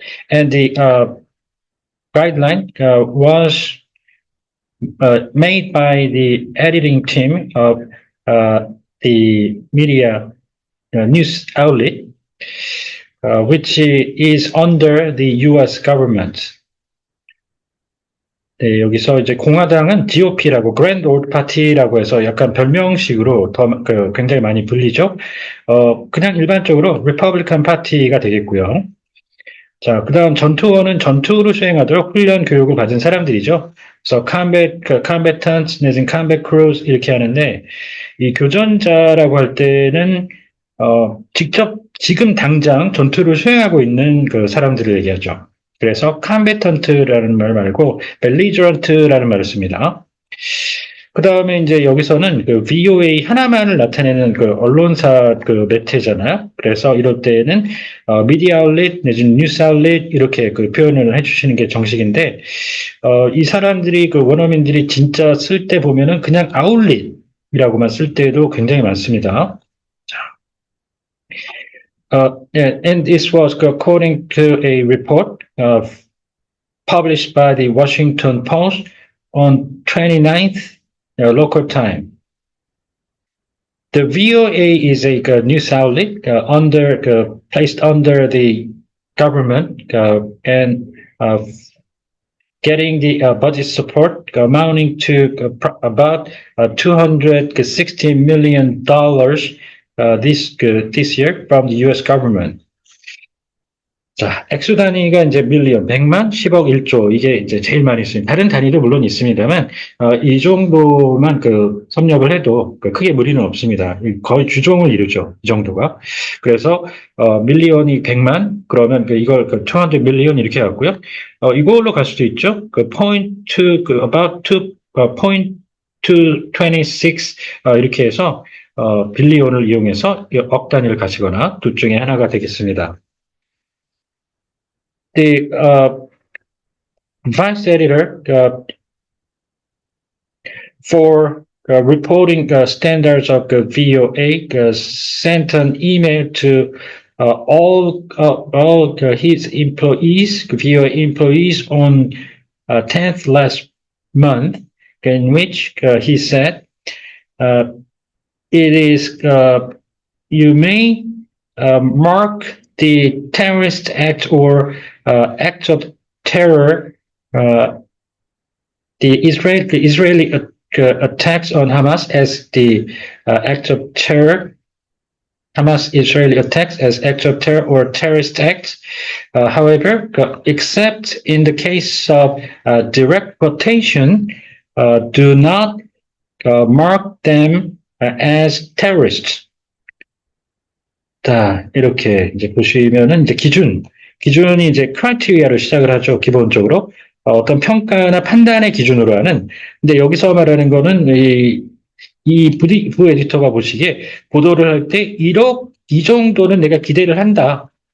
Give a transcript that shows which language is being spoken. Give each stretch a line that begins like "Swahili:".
English: And the guideline was made by the editing team of the media news outlet, which is under the U.S. government.
Korean: 네, 여기서 이제 공화당은 GOP라고 Grand Old Party라고 해서 약간 별명식으로 굉장히 많이 불리죠. 그냥 일반적으로 Republican Party가 되겠고요. 자, 그 다음 전투원은 전투를 수행하도록 훈련 교육을 받은 사람들이죠. 그래서 combatants 내지는 combat crews 이렇게 하는데 이 교전자라고 할 때는 직접 지금 당장 전투를 수행하고 있는 그 사람들을 얘기하죠. 그래서 combatant라는 말 말고 belligerent라는 말을 씁니다. 그 다음에 이제 여기서는 그 VOA 하나만을 나타내는 그 언론사 그 매체잖아요. 그래서 이럴 때는 media outlet 내지는 news outlet 이렇게 그 표현을 해주시는 게 정식인데 이 사람들이 그 원어민들이 진짜 쓸 때 보면은 그냥 outlet이라고만 쓸 때도 굉장히 많습니다.
English: And this was according to a report published by the Washington Post on 29th local time. The VOA is a news outlet placed under the government and getting the budget support amounting to about $260 million this year from the U.S. government.
Korean: 자, 액수 단위가 이제 밀리언, 100만, 10억, 1조 이게 이제 제일 많이 쓰입니다. 다른 단위도 물론 있습니다만 이 정도만 섭렵을 해도 크게 무리는 없습니다. 거의 주종을 이루죠. 이 정도가. 그래서 밀리언이 100만 그러면 이걸 200 밀리언 이렇게 갖고요. 이걸로 갈 수도 있죠.
English: point to about point to 26
Korean: 이렇게 해서 빌리온을 이용해서 억 단위를 가시거나 둘 중에 하나가 되겠습니다.
English: The vice editor for reporting standards of the VOA sent an email to all his employees, VOA employees, on 10th last month, in which he said, it is you may mark the terrorist act or act of terror, the Israeli attacks on Hamas as the act of terror, Hamas-Israeli attacks as act of terror or terrorist acts. However, except in the case of direct quotation, do not mark them as terrorists.
Korean: 자, 이렇게 이제 보시면은 이제 기준이 이제 크라이테리아로 시작을 하죠. 기본적으로 어떤 평가나 판단의 기준으로 하는. 근데 여기서 말하는 거는 이 부 에디터가 보시기에 보도를 할 때 이 정도는 내가 기대를 한다.